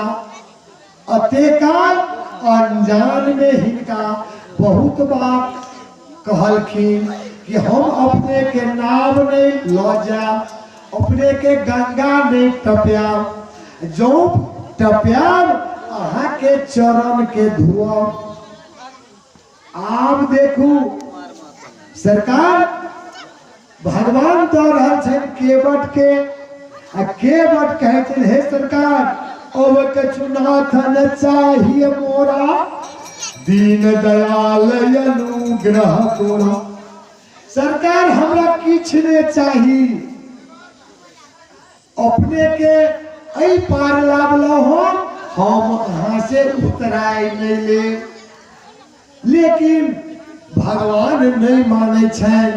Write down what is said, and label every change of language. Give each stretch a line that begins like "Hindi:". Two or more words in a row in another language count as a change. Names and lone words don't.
Maithili: अते काल अनजान में हिनका बहुत बात कहलखिन कि हम अपने के नाव नहीं ल जाब, अपने के गंगा नहीं टपयाब, जो टपयाब अहाँ के चरण के धुआब। आब देखू सरकार भगवान दऽ रहल छनि केवट के। केवट कहै छनि हे सरकार
Awadhi: अब कछु नाथ न चाहिए मोरा दीन दयाल अनुग्रह तोरा।
Maithili: सरकार हमरा किछ ने चाही, अपने के ऐ पार लाबलो हम अहाँ से उतराय नहीं ले। लेकिन भगवान नहीं माने छन।